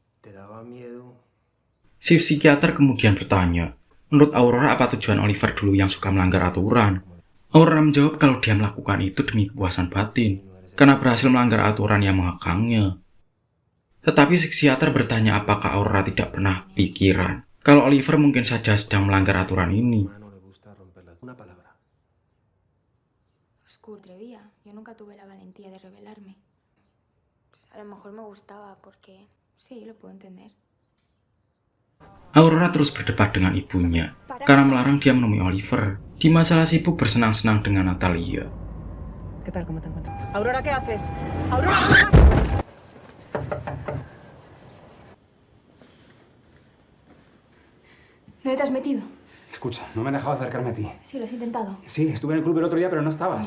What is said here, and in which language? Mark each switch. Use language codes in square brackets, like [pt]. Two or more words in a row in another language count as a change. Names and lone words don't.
[id] Si psikiater kemudian bertanya, menurut Aurora apa tujuan Oliver dulu yang suka melanggar aturan? Aurora menjawab kalau dia melakukan itu demi kepuasan batin, karena berhasil melanggar aturan yang mengekangnya. Tetapi psikiater bertanya apakah Aurora tidak pernah pikiran kalau Oliver mungkin saja sedang melanggar aturan ini. [es] Yo nunca tuve la valentía de rebelarme. A lo mejor me gustaba porque sí, lo puedo entender. [id] Aurora terus berdebat dengan ibunya karena melarang dia menemui Oliver di masalah sibuk bersenang-senang dengan Natalia. [es] ¿Qué tal? ¿Cómo te encuentras? Aurora, ¿qué haces? Aurora, ¿qué haces? ¿Dónde te has metido? Escucha, no me han dejado acercarme a ti. Sí, lo has intentado. Sí, estuve en el club el otro día, pero no estabas.